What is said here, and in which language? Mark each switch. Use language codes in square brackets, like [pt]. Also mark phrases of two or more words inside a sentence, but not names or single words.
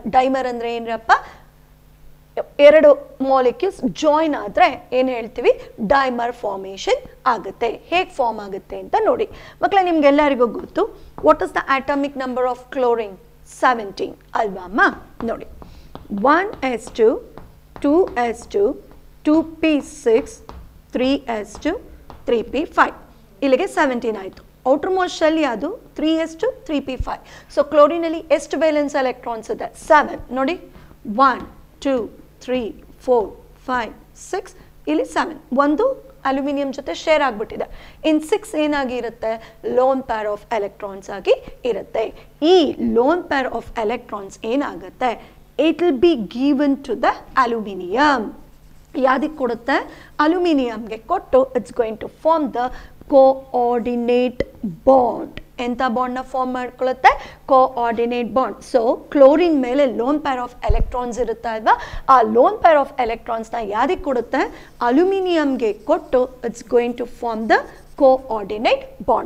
[kn] ಡೈಮರ್ ಅಂದರೆ ಏನಪ್ಪ? ಎರಡು [en] molecules join [kn] ಆದರೆ ಏನು ಹೇಳ್ತೀವಿ? [en] dimer formation [kn] ಆಗುತ್ತೆ. ಹೇಗೆ ಫಾರ್ಮ್ ಆಗುತ್ತೆ ಅಂತ ನೋಡಿ ಮಕ್ಕಳೇ. ನಿಮ್ಗೆಲ್ಲರಿಗೂ ಗೊತ್ತು, [en] what is the atomic number of chlorine? [kn] 17 ಅಲ್ವಾ ಅಮ್ಮ? ನೋಡಿ, 1s2 2s2 2p6 3s2 3p5 ಇಲ್ಲಿಗೆ 17 ಆಯಿತು. [en] outer most shell [kn] ಯಾವುದು? 3s2 3p5. ಸೊ ಕ್ಲೋರಿನಲ್ಲಿ ಎಷ್ಟು [en] valence electrons [kn] ಇದೆ? 7. ನೋಡಿ, 1 2 3 4 5 6, ಇಲ್ಲಿ 7. ಒಂದು ಅಲ್ಯೂಮಿನಿಯಂ ಜೊತೆ ಶೇರ್ ಆಗಿಬಿಟ್ಟಿದೆ. ಇನ್ 6 ಏನಾಗಿರುತ್ತೆ? [en] lone pair of electrons [kn] ಆಗಿ ಇರುತ್ತೆ. ಈ [en] lone pair of electrons [kn] ಏನಾಗುತ್ತೆ? [en] it will be given to the aluminium. [kn] ಯಾವ್ದಕ್ಕೆ ಕೊಡುತ್ತೆ? ಅಲ್ಯೂಮಿನಿಯಂಗೆ ಕೊಟ್ಟು [en] it's going to form the coordinate bond. [kn] ಎಂಥ ಬಾಂಡ್ನ ಫಾರ್ಮ್ ಮಾಡ್ಕೊಳ್ಳುತ್ತೆ? [en] coordinate bond. [kn] ಸೊ ಕ್ಲೋರಿನ್ ಮೇಲೆ [en] lone pair of electrons [kn] ಇರುತ್ತೆ ಅಲ್ವಾ? [en] ಆ lone pair of electrons [kn] ಯಾರಿಗೆ ಕೊಡುತ್ತೆ? ಅಲ್ಯೂಮಿನಿಯಂಗೆ ಕೊಟ್ಟು [en] it's going to form the coordinate bond.